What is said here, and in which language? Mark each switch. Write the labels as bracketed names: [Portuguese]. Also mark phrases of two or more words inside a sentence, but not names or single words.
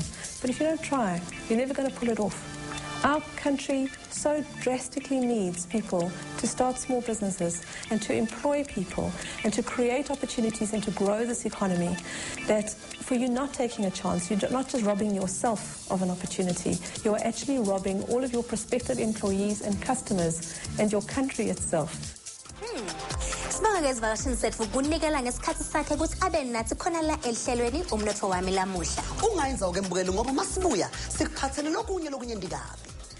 [English] But if you don't try, you're never going to pull it off. Our country so drastically needs people to start small businesses and to employ people and to create opportunities and to grow this economy, that for you not taking a chance, you're not just robbing yourself of an opportunity, you're actually robbing all of your prospective employees and customers and your country itself. [Zulu] Sibonga ngezivakashini sethu kunikela ngesikhathi sakhe ukuthi abe nathi khona la ehlelweni umnotho wami lamuhla. Ungayenza ke mbukeli ngoba masibuya sikuphathele lokunye ndikabi.